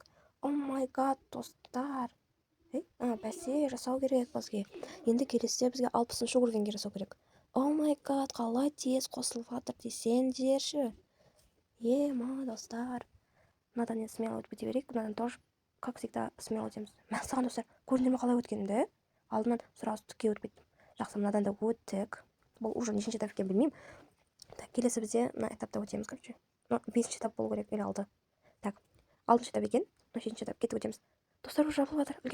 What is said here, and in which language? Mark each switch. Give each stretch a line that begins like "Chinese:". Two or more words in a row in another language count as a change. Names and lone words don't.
English: Oh my god,
Kazakh: достар. Бәсе жасау керек бізге. Енді келесіде бізге 60-шы уровеньге жасау керек.
English: Oh my god,
Kazakh: қалай тез қосылып жатыр десеңдерші. Ема, достар. Мынадан енді смело өтіп кете берейік.
Russian: Мынадан тоже, как всегда,
Kazakh: смело өтеміз. Мәссаған достар, көрдіңдер ме қалай өткенімді? Алдынан сразу түкке өтіп кеттім. Жақсы, мынадан да өттік. Бұл уже нешінші этап екенін білмеймін. Так, келесі бізде мына этапта өтеміз, короче. 5-ші этап болу керек, или 6. Так, 6-шы этап екен, 7-ші этап кетіп өтеміз. Достар, уже жабылып жатыр.